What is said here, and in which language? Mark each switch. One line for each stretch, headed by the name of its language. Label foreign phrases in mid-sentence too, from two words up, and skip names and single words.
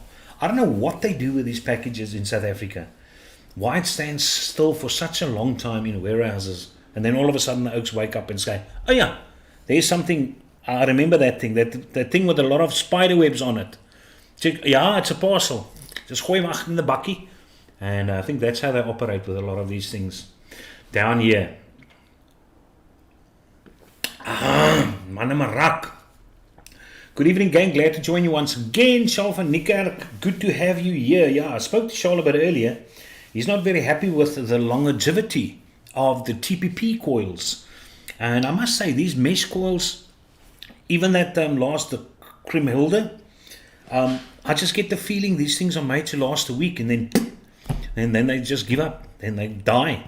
English: I don't know what they do with these packages in South Africa. Why it stands still for such a long time in warehouses. And then all of a sudden the oaks wake up and say, oh yeah, there's something, I remember that thing, that thing with a lot of spider webs on it. Check, yeah, it's a parcel. Just
Afrikaans: gooi hom agter
English: in the bakkie. And I think that's how they operate with a lot of these things. Down here. Manne Marak. Good evening, gang. Glad to join you once again. Charles van Niekerk, good to have you here. Yeah, I spoke to Charles a bit earlier. He's not very happy with the longevity of the TPP coils. And I must say, these mesh coils, even that last, the Krimhilde, I just get the feeling these things are made to last a week and then they just give up, then they die.